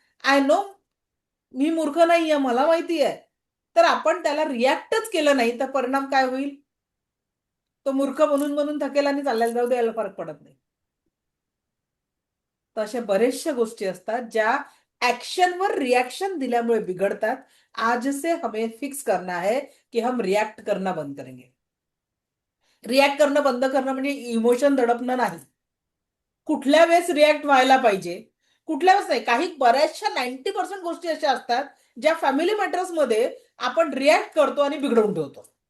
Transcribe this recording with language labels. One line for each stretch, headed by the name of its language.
English: I know
Marathi: मी मूर्ख नाहीये, मला माहिती आहे. तर आपण त्याला रिॲक्टच केलं नाही तर परिणाम काय होईल? तो मूर्ख म्हणून म्हणून थकेल आणि चालल्याला जाऊ द्यायला फरक पडत नाही. तर अशा बरेचशा गोष्टी असतात ज्या ऍक्शनवर रिॲक्शन दिल्यामुळे बिघडतात.
Hindi: आज से हमें फिक्स करना है कि हम रिॲक्ट करना बंद करेंगे.
Marathi: रिॲक्ट करणं बंद करणं म्हणजे इमोशन दडपणं नाही. कुठल्या वेळेस रिॲक्ट व्हायला पाहिजे, कुठल्या वेळेस नाही. काही बऱ्याचशा 90% गोष्टी अशा असतात ज्या फॅमिली मॅटर्समध्ये आपण रिॲक्ट करतो आणि बिघडवून ठेवतो.